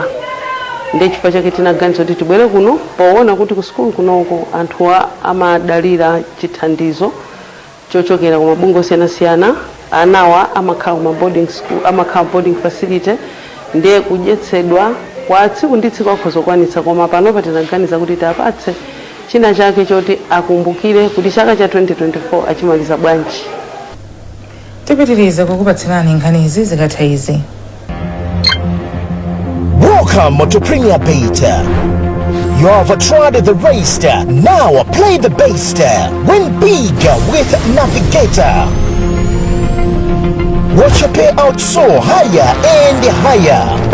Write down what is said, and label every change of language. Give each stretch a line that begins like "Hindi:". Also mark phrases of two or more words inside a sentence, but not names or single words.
Nyanja: Ndi chifukwa chake tinaganiza kuti tibwere kuno poona kuti ku sukulu kunoko anthu amadalira chithandizo chochokera ku mabungwe osiyanasiyana, anawa amakhala ku
English: boarding school,
Nyanja: amakhala
English: boarding facility,
Nyanja: ndiye kudyetsedwa kwa tsiku ndi tsiku akhozokwanitsa, koma panopa tinaganiza kuti tapatse china chake choti akumbukire kuti chaka cha 2024 achimaliza bwanji. Tipitiriza kukupatsirani nkhani izi zikatha izi.
English: Welcome to Premier Beta, You have tried the race. Now play the best. Win big with Navigator. Watch your payout soar higher and higher.